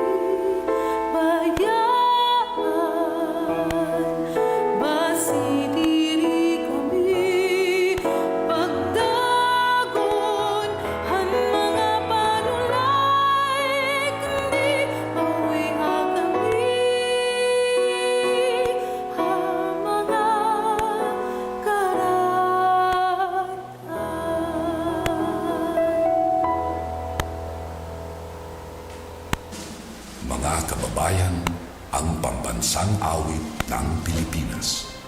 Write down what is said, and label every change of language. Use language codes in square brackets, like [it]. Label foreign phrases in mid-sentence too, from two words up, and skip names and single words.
[war] bayaan basi diri kami pagdagon han mga panulay kundi bawi kami ha mga karatan. [tl] Mga kababayan, ang pambansang awit ng Pilipinas.